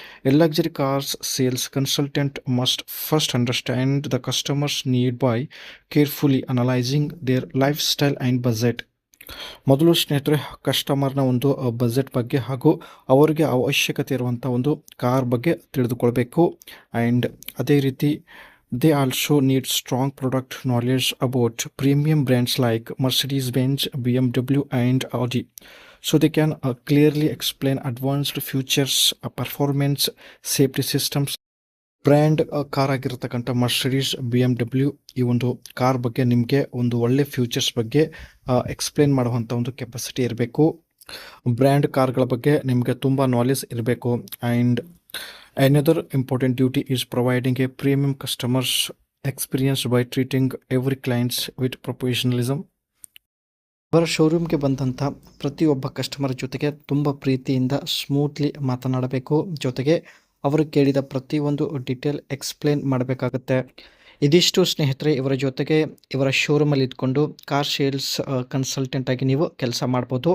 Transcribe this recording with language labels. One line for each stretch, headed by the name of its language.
English: A luxury cars sales consultant must first understand the customers need by carefully analysing their life style and budget.
Kannada: ಮೊದಲು ಸ್ನೇಹಿತರೆ, ಕಸ್ಟಮರ್ನ ಒಂದು budget ಬಗ್ಗೆ ಹಾಗೂ ಅವರಿಗೆ ಅವಶ್ಯಕತೆ ಇರುವಂಥ ಒಂದು ಕಾರ್ ಬಗ್ಗೆ ತಿಳಿದುಕೊಳ್ಬೇಕು.
English: and
Kannada: ಅದೇ ರೀತಿ
English: they also need strong product knowledge about premium brands like Mercedes-Benz, BMW and Audi, so they can clearly explain advanced features, performance, safety systems.
Kannada: Brand car ಆಗಿರತಕ್ಕಂಥ ಮರ್ಸಿಡೀಸ್, BMW ಈ ಒಂದು ಕಾರ್ ಬಗ್ಗೆ ನಿಮಗೆ ಒಂದು ಒಳ್ಳೆ ಫ್ಯೂಚರ್ಸ್ ಬಗ್ಗೆ ಎಕ್ಸ್ಪ್ಲೇನ್ ಮಾಡುವಂಥ ಒಂದು ಕೆಪಾಸಿಟಿ ಇರಬೇಕು. ಬ್ರ್ಯಾಂಡ್ ಕಾರ್ಗಳ ಬಗ್ಗೆ ನಿಮಗೆ ತುಂಬ ನಾಲೆಜ್ ಇರಬೇಕು.
English: And another important duty is providing a premium customers experience by treating every clients with professionalism.
Kannada: ಅವರ ಶೋರೂಮ್ಗೆ ಬಂದಂಥ ಪ್ರತಿಯೊಬ್ಬ ಕಸ್ಟಮರ್ ಜೊತೆಗೆ ತುಂಬ ಪ್ರೀತಿಯಿಂದ ಸ್ಮೂತ್ಲಿ ಮಾತನಾಡಬೇಕು, ಜೊತೆಗೆ ಅವರು ಕೇಳಿದ ಪ್ರತಿಯೊಂದು ಡೀಟೇಲ್ ಎಕ್ಸ್ಪ್ಲೇನ್ ಮಾಡಬೇಕಾಗುತ್ತೆ. ಇದಿಷ್ಟು ಸ್ನೇಹಿತರೆ, ಇವರ ಜೊತೆಗೆ ಇವರ ಶೋರೂಮಲ್ಲಿ ಇದ್ಕೊಂಡು ಕಾರ್ ಸೇಲ್ಸ್ ಕನ್ಸಲ್ಟೆಂಟ್ ಆಗಿ ನೀವು ಕೆಲಸ ಮಾಡ್ಬೋದು.